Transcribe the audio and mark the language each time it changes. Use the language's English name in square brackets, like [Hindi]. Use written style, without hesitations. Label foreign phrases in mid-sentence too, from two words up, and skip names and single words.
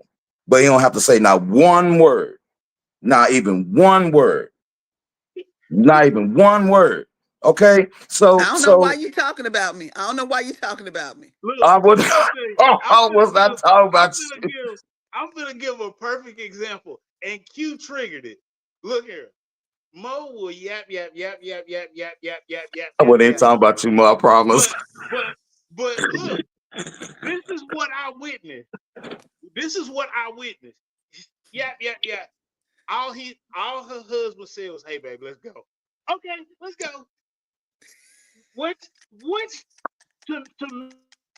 [English] But he don't have to say not one word, not even one word, not even one word. Okay, I so don't know why so you talking about me. I don't know why you talking about me. Look, I was I'm gonna tell you, I'm I gonna was not give, talking I'm about gonna you. give, I'm gonna give a perfect example. And Q triggered it. Look here, Mo will yap yap yap yap yap yap yap yap yap I yap wasn't even yap. talking about you, Ma, I promise. But but but look, this is what I witnessed. This is what I witnessed. Yap yap yap. All her husband said was, "Hey baby, let's go." Okay, let's go. Which to me